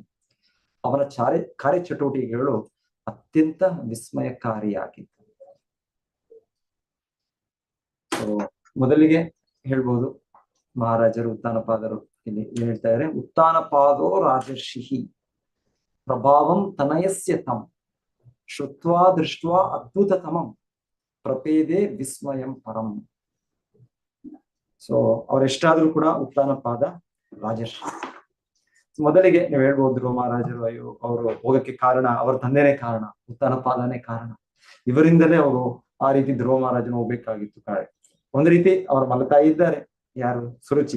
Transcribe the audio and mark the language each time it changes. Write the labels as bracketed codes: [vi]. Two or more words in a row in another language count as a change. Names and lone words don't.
[kn] ಅವನ ಕಾರ್ಯಚಟುವಟಿಕೆಗಳು ಅತ್ಯಂತ ವಿಸ್ಮಯಕಾರಿಯಾಗಿತ್ತು. ಮೊದಲಿಗೆ ಹೇಳ್ಬೋದು, ಮಹಾರಾಜರು ಉತ್ತಾನಪಾದರು ಇಲ್ಲಿ ಏನ್ ಹೇಳ್ತಾ ಇದ್ದಾರೆ? [sa] ಉತ್ತಾನಪಾದೋ ರಾಜರ್ಷಿ ಪ್ರಭಾವಂ ತನಯಸ್ಯ ತಂ ಶ್ರುತ್ವಾ ದೃಷ್ಟ್ವಾ ಅದ್ಭುತತಮಂ ಪ್ರಪೇದೆ ವಿಸ್ಮಯಂ ಪರಂ. [kn] ಅವರೆಷ್ಟಾದ್ರೂ ಕೂಡ ಉತ್ತಾನಪಾದ ರಾಜರ್ಷಿ. ಮೊದಲಿಗೆ ನೀವು ಹೇಳ್ಬೋದು, ಧ್ರುವ ಮಹಾರಾಜರು ಅವರು ಹೋಗಕ್ಕೆ ಕಾರಣ ಅವರ ತಂದೆನೇ ಕಾರಣ, ಉತ್ತಾನಪಾದನೇ ಕಾರಣ. ಇವರಿಂದಲೇ ಅವರು ಆ ರೀತಿ ಧ್ರುವ ಮಹಾರಾಜನ ಹೋಗ್ಬೇಕಾಗಿತ್ತು. ಒಂದು ರೀತಿ ಅವರ ಮಲತಾಯಿ ಇದ್ದಾರೆ, ಯಾರು? ಸುರುಚಿ.